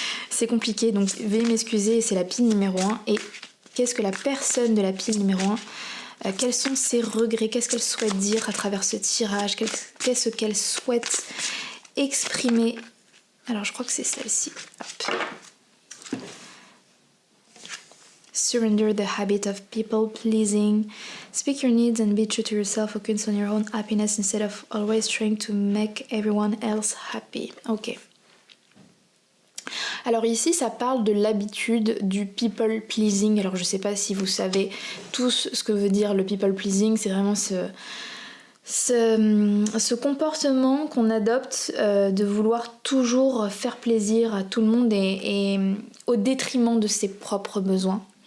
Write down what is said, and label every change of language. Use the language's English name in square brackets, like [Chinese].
[French] C'est compliqué, donc veuillez m'excuser, c'est la pile numéro 1. Et qu'est-ce que la personne de la pile numéro 1, quels sont ses regrets, qu'est-ce qu'elle souhaite dire à travers ce tirage, qu'est-ce qu'elle souhaite exprimer. Alors je crois que c'est celle-ci. Hop. [English] Surrender the habit of people pleasing. Speak your needs and be true to yourself. Focus on your own happiness instead of always trying to make everyone else happy. Ok. [French] Alors ici, ça parle de l'habitude du people pleasing. Alors je sais pas si vous savez tous ce que veut dire le people pleasing. C'est vraiment ce comportement qu'on adopte de vouloir toujours faire plaisir à tout le monde et au détriment de ses propres besoins.